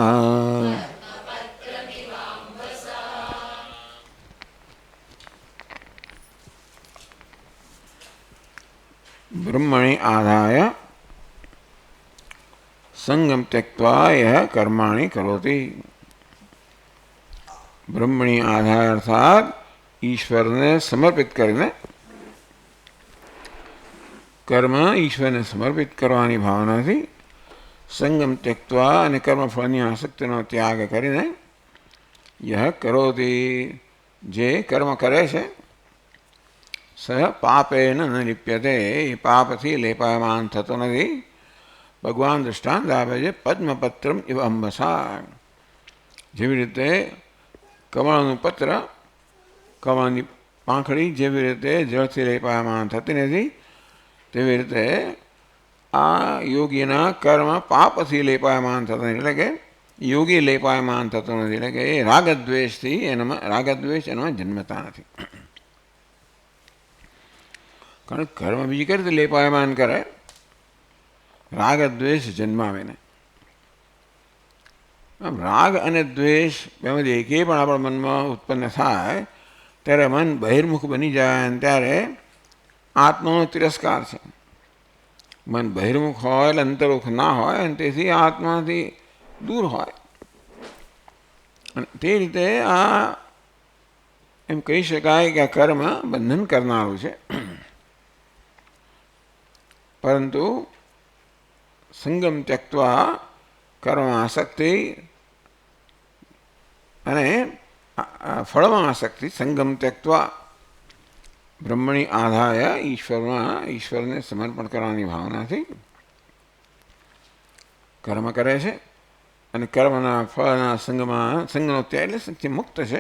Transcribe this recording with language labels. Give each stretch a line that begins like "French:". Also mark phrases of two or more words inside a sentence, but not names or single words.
Sanskrit: ब्रह्मणि आधाय संगम त्यक्त्वा यह कर्माणि करोति। ब्रह्मणि आधाय
Gujarati: અર્થાત ઈશ્વર ને સમર્પિત કરને કર્મ ઈશ્વર ને સમર્પિત કરવાની ભાવના થી।
Sanskrit: संगम त्यक्त्वा
Gujarati: અને કર્મફળની આસક્તિનો ત્યાગ કરીને
Sanskrit: यह करोति
Gujarati: જે કર્મ કરે છે
Sanskrit: સહ પાપેન ન લિપ્યતે
Gujarati: પાપથી લેપાયમાન થતો નથી। ભગવાન દૃષ્ટાંત આપે છે
Sanskrit: પદ્મપત્રમ ઇવ અંબસા।
Gujarati: જેવી રીતે કમળનું પત્ર કમળની પાંખડી જેવી રીતે જળથી લેપાયમાન થતી નથી તેવી રીતે આ યોગીના કર્મ પાપથી લેપાયમાન થતો નથી। એટલે કે યોગી લેપાયમાન થતો નથી। એટલે કે એ રાગદ્વેષથી રાગદ્વેષ એનામાં જન્મતા નથી। કારણ કર્મ બીજી કરે તો લેપાયમાન કરે રાગ દ્વેષ જન્માવે ને। અબ રાગ અને દ્વેષ બેમાંથી એકે પણ આપણા મનમા ઉત્પન્ન થાય ત્યારે મન બહિર્મુખ બની જાએ અને ત્યારે આત્માનો તિરસ્કાર છે। મન બહિર્મુખ હોય એટલે અંતર્મુખ ના હોય અને તેથી આત્માથી દૂર હોય। અને તે રીતે આ એમ કહી શકાય કે આ કર્મ બંધન કરનારું છે। परंतु
Sanskrit: संगम त्यक्त्वा
Gujarati: કર્મ આસક્તિ અને ફળમાં આસક્તિ
Sanskrit: સંગમ ત્યક્ત્વા બ્રહ્મણી આધાય
Gujarati: ઈશ્વરને સમર્પણ કરવાની ભાવનાથી કર્મ કરે છે અને કર્મના ફળના સંગનો ત્યાગ એટલે મુક્ત છે.